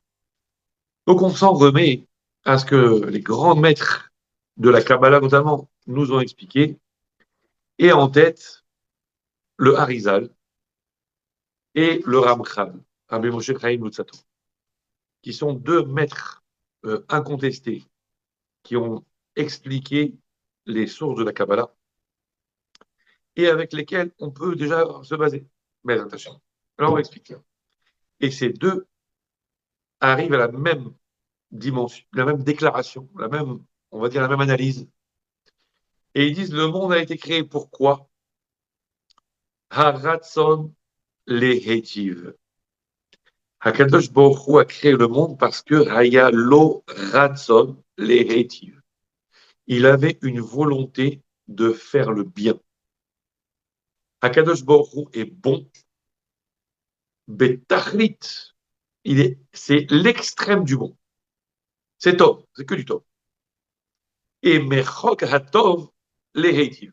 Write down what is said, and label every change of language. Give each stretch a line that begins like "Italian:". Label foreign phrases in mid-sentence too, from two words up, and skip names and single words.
French: Donc on s'en remet à ce que les grands maîtres de la Kabbalah notamment nous ont expliqué, et en tête le Harizal et le Ramchal, Rabbi Moshe Chaim Luzzatto, qui sont deux maîtres incontestés qui ont expliqué les sources de la Kabbalah et avec lesquels on peut déjà se baser. Mais attention, alors on va expliquer. Et ces deux arrivent à la même dimension, la même déclaration, on va dire la même analyse. Et ils disent le monde a été créé pour quoi?
Hebrew: הרצון להטיב.
French: Hakadosh Baruch Hu a créé le monde parce que
Hebrew: היה לו רצון להטיב.
French: Il avait une volonté de faire le bien. Hakadosh Baruch Hu est bon. Betachlit, c'est l'extrême du bon. C'est top, c'est que du top. Et
Hebrew: מחוק הטוב להטיב.